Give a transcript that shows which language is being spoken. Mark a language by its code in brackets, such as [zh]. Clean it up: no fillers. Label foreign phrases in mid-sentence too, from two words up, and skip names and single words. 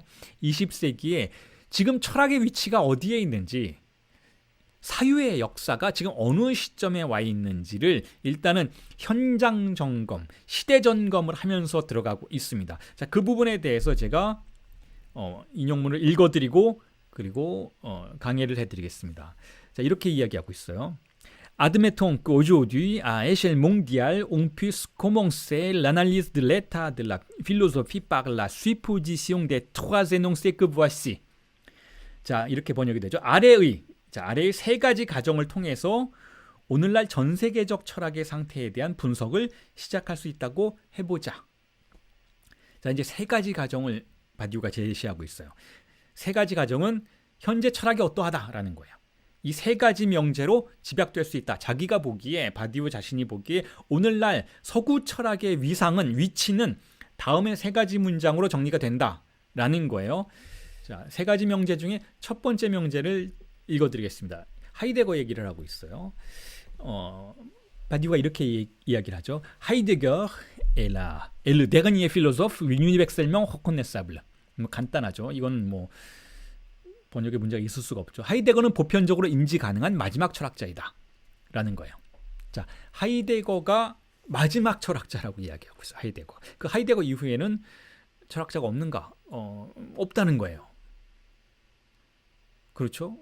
[ko] 20세기에 지금 철학의 위치가 어디에 있는지, 사유의 역사가 지금 어느 시점에 와 있는지를 일단은 현장 점검, 시대 점검을 하면서 들어가고 있습니다. 자, 그 부분에 대해서 제가 인용문을 읽어드리고 그리고 강의를 해드리겠습니다. 자, 이렇게 이야기하고 있어요. [fr] Admettons qu'aujourd'hui, à échelle mondiale, on puisse commencer l'analyse de l'état de la philosophie par la supposition des trois énoncés que voici. [ko] 자, 이렇게 번역이 되죠. 아래의 세 가지 가정을 통해서 오늘날 전 세계적 철학의 상태에 대한 분석을 시작할 수 있다고 해보자. 자, 이제 세 가지 가정을 바디우가 제시하고 있어요. 세 가지 가정은 현재 철학이 어떠하다라는 거예요. 이 세 가지 명제로 집약될 수 있다. 자기가 보기에, 바디우 자신이 보기에 오늘날 서구 철학의 위치는 다음의 세 가지 문장으로 정리가 된다라는 거예요. 자, 세 가지 명제 중에 첫 번째 명제를 읽어드리겠습니다. 하이데거 얘기를 하고 있어요. 바디우가 이렇게 이야기를 하죠. [fr] 하이데거 est le dernier philosophe universellement reconnaissable. [ko] 간단하죠. 이건 뭐 번역에 문제가 있을 수가 없죠. 하이데거는 보편적으로 인지 가능한 마지막 철학자이다 라는 거예요. 자, 하이데거가 마지막 철학자라고 이야기하고 있어요. 하이데거. 그 하이데거 이후에는 철학자가 없는가? 없다는 거예요. 그렇죠?